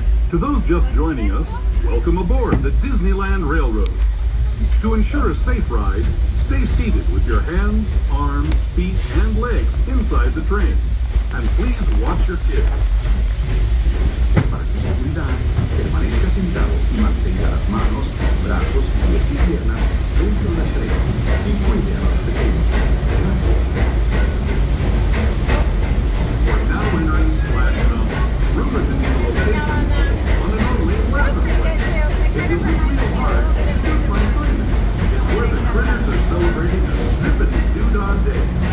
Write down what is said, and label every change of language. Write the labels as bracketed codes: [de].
[en] To those just joining us, welcome aboard the Disneyland Railroad. To ensure a safe ride, stay seated with your hands, arms, feet, and legs inside the train. And please watch your kids. [es] Para su seguridad, permanezca sentado y mantenga las manos, brazos, pies y piernas dentro del tren y cuide a los pequeños. Gracias. [en] We're now entering Splash Mountain, rumored to be the location on an unlit weather place. If you look real hard, you'll find Primeval. It's where the critters are celebrating a zippity-doo-dah day.